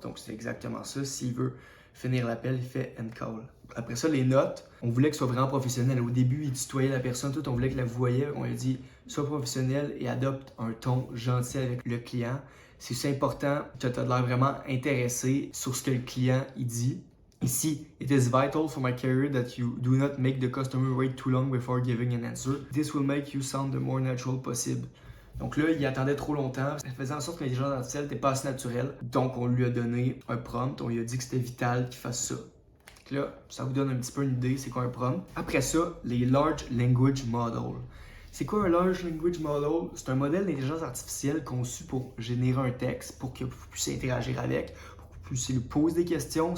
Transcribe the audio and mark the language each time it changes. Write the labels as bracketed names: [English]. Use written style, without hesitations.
[French] Donc, c'est exactement ça. S'il veut finir l'appel, il fait end call. Après ça, les notes, on voulait que ce soit vraiment professionnel. Au début, il tutoyait la personne, tout, on voulait que la voyait. On lui a dit, sois professionnel et adopte un ton gentil avec le client. C'est important que tu as l'air vraiment intéressé sur ce que le client il dit. [English] Ici, it is vital for my career that you do not make the customer wait too long before giving an answer. This will make you sound the more natural possible. [French] Donc là, il attendait trop longtemps. Ça faisait en sorte que l'intelligence artificielle n'était pas assez naturelle. Donc, on lui a donné un prompt. On lui a dit que c'était vital qu'il fasse ça. Donc là, ça vous donne un petit peu une idée, c'est quoi un prompt. Après ça, les Large Language Models. C'est quoi un Large Language Model? C'est un modèle d'intelligence artificielle conçu pour générer un texte, pour que vous puissiez interagir avec, pour que vous puissiez lui poser des questions.